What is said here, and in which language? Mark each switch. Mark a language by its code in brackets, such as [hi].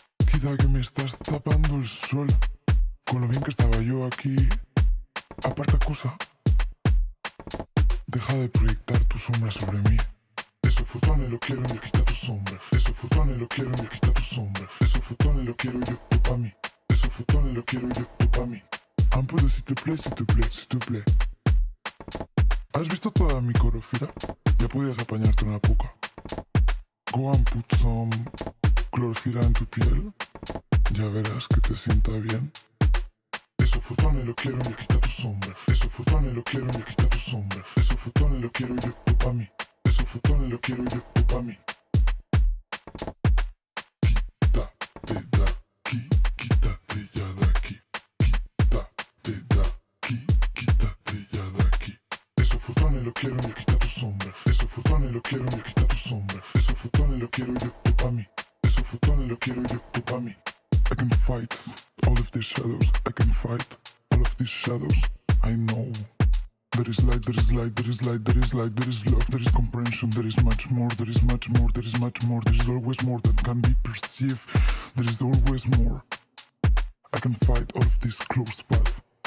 [es] Quita que me estás tapando el sol. Con lo bien que estaba yo aquí. Aparta cosa. Deja de proyectar tu sombra sobre mí. Esos fotones lo quiero yo, quita tu sombra. Esos fotones lo quiero yo, quita tu sombra. Esos fotones lo quiero yo, tú pa' mí. Esos fotones lo quiero yo, tú pa' mí. [fr] Un peu de s'il te plaît, s'il te plaît, s'il te plaît. [es] ¿Has visto toda mi coreografía? Ya podrías apañarte una poca. [en] Go and put some [es] clorofila en tu piel. Ya verás que te sienta bien. Esos fotones lo quiero yo, quita tu sombra. Esos fotones lo quiero yo, quita tu sombra. Esos fotones lo quiero yo, tú pa' mí. Esos fotones lo quiero yo, tú pa' mí. Quítate de aquí, quítate ya de aquí. Quítate de aquí, quítate ya de aquí. Esos fotones lo quiero yo, quita tu sombra. Esos fotones lo quiero yo, quita tu sombra. Esos fotones lo quiero yo, tú pa' mí. Esos fotones lo quiero yo, tú pa' mí. [en] I can fight all of these shadows. I can fight all of these shadows. I know. There is light, there is light, there is light, there is light, there is love, there is comprehension, there is much more, there is much more, there is much more, there is always more that can be perceived. There is always more. I can fight all of this closed path.